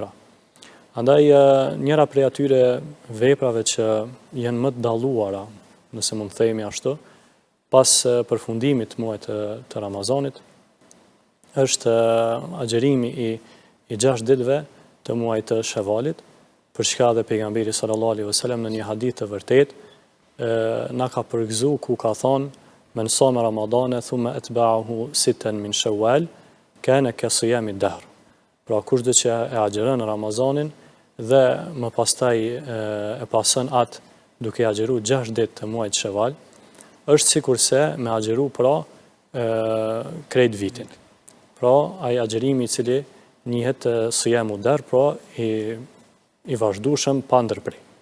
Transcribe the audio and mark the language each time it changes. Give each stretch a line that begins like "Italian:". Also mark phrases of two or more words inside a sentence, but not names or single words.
Albanian: Andaj njëra prej atyre veprave që janë më të dalluara, nëse mund të themi ashtu, pas përfundimit të muajit të Ramazanit, është agjerimi i 6 ditëve të muajit të Shevalit, për çka dhe pejgamberi
Arabic: صلى الله عليه وسلم
Albanian: në një hadith të vërtet na ka përgëzuar ku ka thonë:
Arabic: "من صام رمضان ثم أتبعه ستا من شوال كان كصيام الدهر."
Albanian: Pra kushdo që e agjeron Ramazanin dhe më pastaj e pason atë duke agjeruar 6 ditë të muajit Sheval, është sikurse me agjeru pra krejt vitin. Pra ai agjerimi i cili njihet
Arabic: صيام الدهر,
Albanian: pra i vazhdueshëm pa ndërprej.